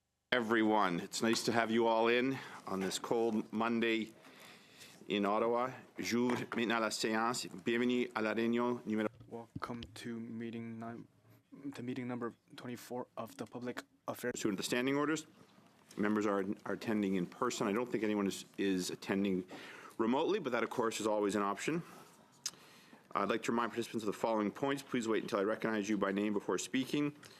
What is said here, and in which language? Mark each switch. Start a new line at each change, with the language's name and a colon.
English: Everyone, it's nice to have you all in on this cold Monday in Ottawa.
French: J'ouvre maintenant la séance. Bienvenue à la réunion numéro.
English: Welcome to meeting number 24 of the Public Affairs. Pursuant to the standing orders, members are attending in person. I don't think anyone is attending remotely, but that, of course, is always an option. I'd like to remind participants of the following points. Please wait until I recognize you by name before speaking.